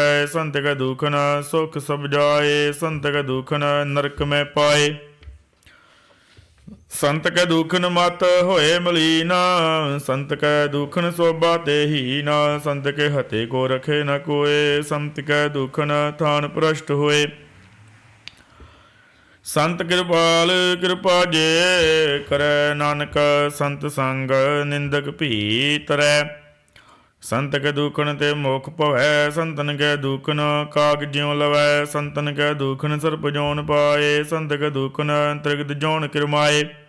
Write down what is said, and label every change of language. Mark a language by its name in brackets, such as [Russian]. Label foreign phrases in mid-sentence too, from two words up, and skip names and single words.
[Hindi] संत कै दुख न सुख सब जाए, संत कै दुख न नरक में पाए। संत कै दुखन मत होए मलीन, संत कै दुखन शोभा ते हीन। संत के हते को रखे न कोय, संत कै दुखन थान भ्रष्ट होए। [Punjabi] ਸੰਤ ਕਿਰਪਾਲ ਕਿਰਪਾ ਜੇ ਕਰੈ, ਨਾਨਕ ਸੰਤ ਸੰਗ ਨਿੰਦਕ ਭੀ ਤਰੈ। ਸੰਤ ਕੇ ਦੂਖਣ ਤੇ ਮੋਖ ਭਵੈ, ਸੰਤਨ ਕੈ ਦੂਖਣ ਕਾਗ ਜਿਉ ਲਵੈ। ਸੰਤਨ ਕੈ ਦੂਖਣ ਸਰਪ ਜੋਨ ਪਾਏ, ਸੰਤ ਕੈ ਦੂਖਣ ਤ੍ਰਿਗਦ ਜੋਨ ਕਿਰਮਾਏ।